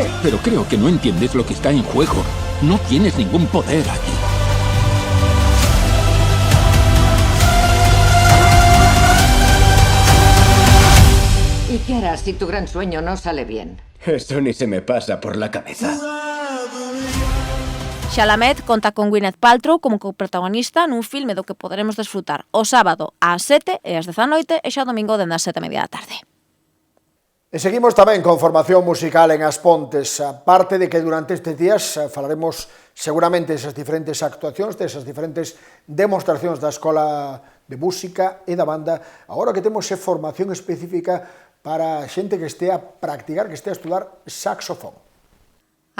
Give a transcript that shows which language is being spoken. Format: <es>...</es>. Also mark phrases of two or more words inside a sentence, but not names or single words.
<es>Pero creo que no entiendes lo que está en juego. No tienes ningún poder aquí. ¿Y qué harás si tu gran sueño no sale bien? Eso ni se me pasa por la cabeza.</es> <gl>Chalamet conta con Gwyneth Paltrow como coprotagonista nun filme do que poderemos desfrutar o sábado ás 7 e ás 10 da noite e xa o domingo dende as 7:30 da tarde. E seguimos tamén con formación musical en As Pontes, aparte de que durante estes días falaremos seguramente desas diferentes actuacións, desas diferentes demostracións da Escola de Música e da banda, agora que temos formación específica para xente que estea a practicar, que estea a estudar saxofón.</gl>